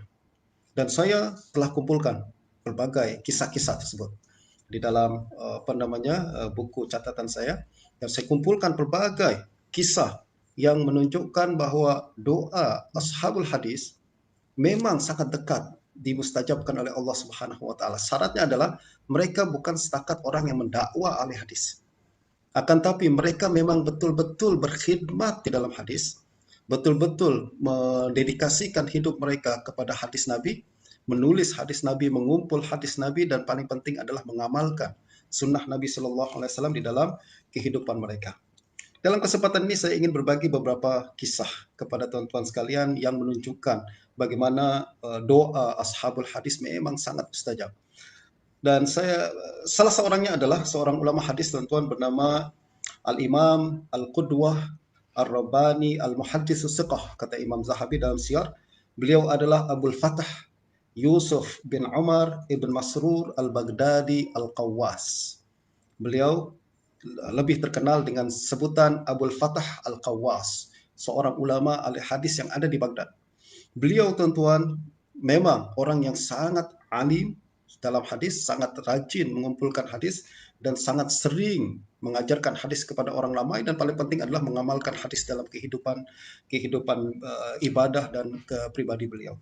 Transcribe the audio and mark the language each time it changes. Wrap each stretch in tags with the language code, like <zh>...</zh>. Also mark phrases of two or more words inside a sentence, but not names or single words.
<ms>Dan saya telah kumpulkan berbagai kisah-kisah tersebut di dalam buku catatan saya, dan saya kumpulkan berbagai kisah yang menunjukkan bahwa doa</ms> <ar>أصحاب الحديث</ar> <ms>memang sangat dekat dimustajabkan oleh Allah</ms> <ar>سبحانه وتعالى.</ar> <ms>Syaratnya adalah mereka bukan setakat orang yang mendakwa ahli hadis. Akan tapi mereka memang betul-betul berkhidmat di dalam hadis, betul-betul mendedikasikan hidup mereka kepada hadis Nabi, menulis hadis Nabi, mengumpul hadis Nabi, dan paling penting adalah mengamalkan sunnah Nabi</ms> <ar>صلى الله عليه وسلم</ar> <ms>di dalam kehidupan mereka. Dalam kesempatan ini saya ingin berbagi beberapa kisah kepada teman-teman sekalian yang menunjukkan bagaimana doa</ms> <ar>أصحاب الحديث</ar> <ms>memang sangat mustajab. Dan salah seorangnya adalah seorang ulama hadis, teman-teman, bernama Al-Imam Al-Qudwah Ar-Rabbani Al-Muhaddis Siqah, kata Imam Zahabi dalam Siyar. Beliau adalah Abul Fatah Yusuf bin Umar ibn Masrur Al-Baghdadi Al-Qawwas. Beliau lebih terkenal dengan sebutan Abul Fatah Al-Qawwas, seorang ulama ahli hadis yang ada di Baghdad. Beliau, tuan-tuan, memang orang yang sangat alim dalam hadis, sangat rajin mengumpulkan hadis, dan sangat sering mengajarkan hadis kepada orang ramai, dan paling penting adalah mengamalkan hadis dalam kehidupan ibadah dan kepribadi beliau.</ms>